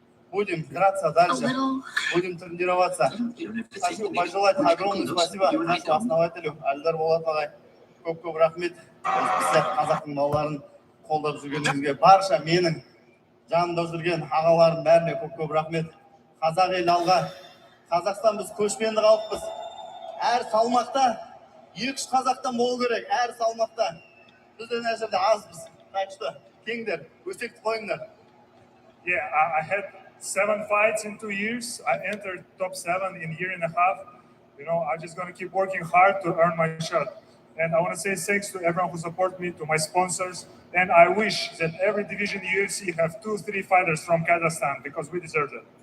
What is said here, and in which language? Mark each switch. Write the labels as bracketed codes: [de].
[ru] Будем драться дальше, будем тренироваться. Хочу пожелать огромное спасибо нашему основателю Альдар Болат ағай. [kk] Көп рахмет. Біздер қазақтың балаларын қолдап жүргеніңізге, барша менің жанымда жүрген ағаларым бәріне көп рахмет. Қазақ ел алға. Қазақстан біз көшпенді халықпыз. Әр салмақта 2-3 қазақтан болу керек, әр салмақта. Бізден әшірде азбыз. Так что, кеңдер, өсекті қойыңдар. [en] Yeah, I had 7 fights in 2 years. I entered top 7 in a year and a half. I'm just going to keep working hard to earn my shot. And I want to say thanks to everyone who supports me, to my sponsors. And I wish that every division in the UFC have 2-3 fighters from Kazakhstan, because we deserve it.